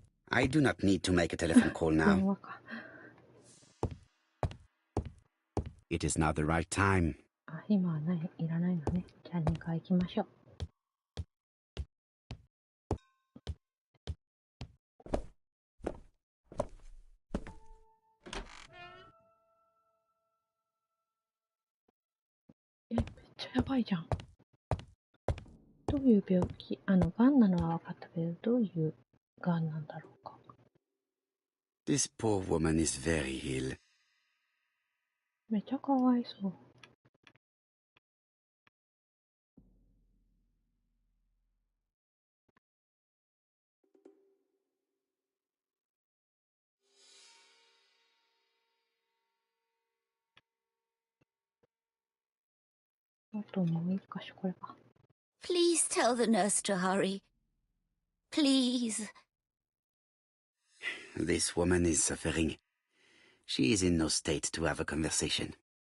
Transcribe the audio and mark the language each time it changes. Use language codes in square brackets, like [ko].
[en] I do not need to make a telephone call now. It is now the right time. [ja] あ、今はない、いらないのね。じゃあ2回行きましょう。めっちゃやばいじゃん。どういう病気、癌なのは分かったけど、どういう癌なんだろうか。 [en] This poor woman is very ill. [ja] めっちゃかわいそう。あともう一箇所、これか。 [en] Please tell the nurse to hurry. Please. This woman is suffering. She is in no state to have a conversation.